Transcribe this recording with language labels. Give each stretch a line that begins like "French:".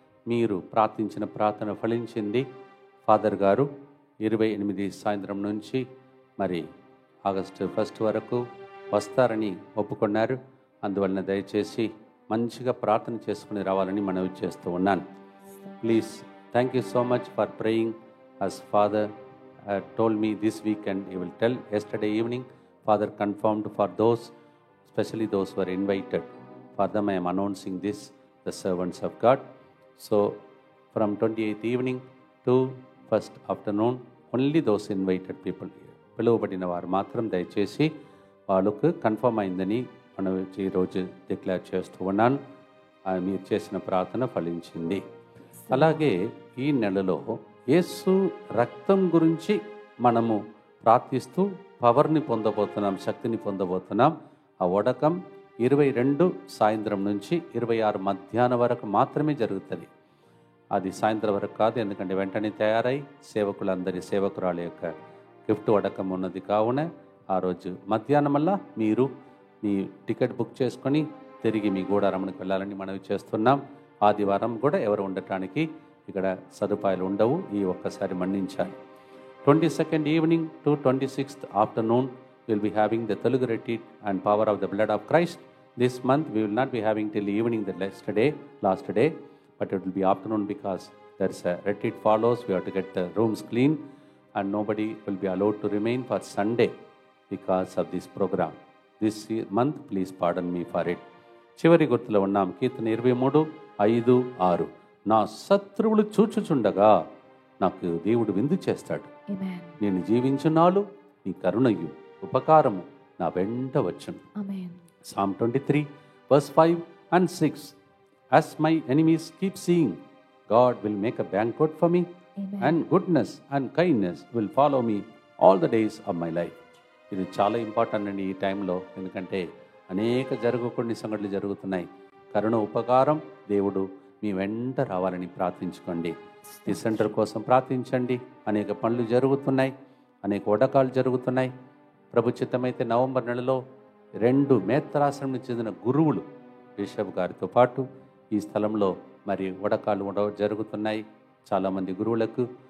Telugu: మీరు ప్రార్థించిన ప్రార్థన ఫలించింది. ఫాదర్ గారు 28 సాయంత్రం నుంచి మరి ఆగస్టు 1 వరకు వస్తారని ఒప్పుకున్నారు. అందువలన దయచేసి మంచిగా ప్రార్థన చేసుకుని రావాలని మనవి చేస్తూ ఉన్నాను.
English: Please, thank you so much for praying as Father told me this week, and he will tell. Yesterday evening Father confirmed for those, especially those who are invited. For them I am announcing this, the servants of God. So from 28th evening to 1st afternoon, only those invited people, పిలువబడిన వారు మాత్రం దయచేసి వాళ్ళకు confirm అయిందని మనం ఈరోజు declare చేస్తూ ఉన్నాను.
Telugu: మీరు చేసిన ప్రార్థన ఫలించింది. అలాగే ఈ నెలలో యేసు రక్తం గురించి మనము ప్రార్థిస్తూ పవర్ని పొందబోతున్నాం, శక్తిని పొందబోతున్నాం. ఆ ఉడకం 22 సాయంత్రం నుంచి 26 మధ్యాహ్నం వరకు మాత్రమే జరుగుతుంది. అది సాయంత్రం వరకు కాదు, ఎందుకంటే వెంటనే తయారై సేవకులందరి సేవకురాల యొక్క గిఫ్ట్ వడకం ఉన్నది. కావున ఆ రోజు మధ్యాహ్నం వల్ల మీరు మీ టికెట్ బుక్ చేసుకొని తిరిగి మీ గూడారమ్మకి వెళ్ళాలని మనవి చేస్తున్నాం. ఆదివారం కూడా ఎవరు ఉండటానికి ఇక్కడ సదుపాయాలు ఉండవు, ఈ ఒక్కసారి మన్నించాలి.
English: 22nd evening to 26th afternoon will be having the Telugu retreat and power of the blood of Christ. This month we will not be having till evening the last day, but it will be afternoon because there is a retreat follows. We have to get the rooms clean and nobody will be allowed to remain for Sunday because of this program. This month, please pardon me for it.
Telugu: చివరి గుర్తులో ఉన్నాం. కీర్తన 23:5-6. నా శత్రువులు చూచుచుండగా నాకు దేవుడు విందు చేస్తాడు. నేను జీవించున్నాళ్ళు నీ కరుణయు ఉపకారము నా వెంట వచ్చును.
English: Psalm 23:5 and 6. As my enemies keep seeing, God will make a banquet for me. Amen. And goodness and kindness will follow me all the days of my life.
Telugu: ఇది చాలా ఇంపార్టెంట్ అండి ఈ టైంలో, ఎందుకంటే అనేక కొన్ని సంఘటనలు జరుగుతున్నాయి. కరుణ ఉపకారం దేవుడు మీ వెంట రావాలని ప్రార్థించుకోండి. ఈ సెంటర్ కోసం ప్రార్థించండి. అనేక పనులు జరుగుతున్నాయి, అనేక ఉడకాలు జరుగుతున్నాయి. ప్రభు చిత్తమైతే నవంబర్ నెలలో 2 మేత్రాశ్రమం చెందిన గురువులు బిషప్ గారితో పాటు ఈ స్థలంలో మరి ఉడకాలు జరుగుతున్నాయి చాలామంది గురువులకు.